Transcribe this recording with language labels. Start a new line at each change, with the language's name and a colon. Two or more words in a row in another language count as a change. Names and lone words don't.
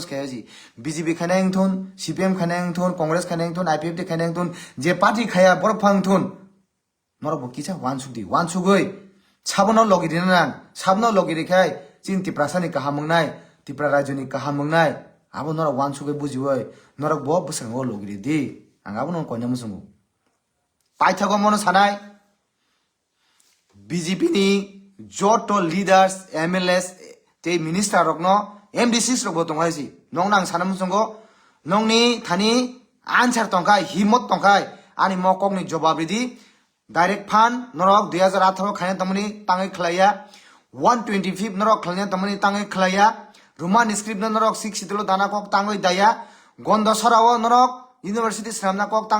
Kok Borok: खायो जि बीजेपी खानाय थुन सीपीएम खानाय थुन कांग्रेस खानाय थुन आईपीएफटी खानाय थुन जे पार्टी खाया बरफां थुन नरबो किसा वान सुगै साबनो लगिदिना साबनो लगिरिखाय चिन तिप्रासानि काहामंनाय तिप्रा राज्यनि काहामंनाय आबो नरक वान सुगै बुजिवै नरक ब बसंगो लगिरि दि आं आबो न कोइना मुसंगो पाइथागो मनो सानाय बीजेपी नि
English: joint leaders MLAs
Kok Borok: te minister rok no MDCs rok bo tongkai si nong nang sanam songo nong ni thani answer tongkai himot tongkai ani mokok ni jawab di
English: direct fund
Kok Borok: norok 2018 khane tamani tangai khlaya 125 norok khlanya tamani tangai khlaya
English: roman script
Kok Borok: norok 6 tilo dana kok tangai daya gondo sarawo norok university sramna kok tang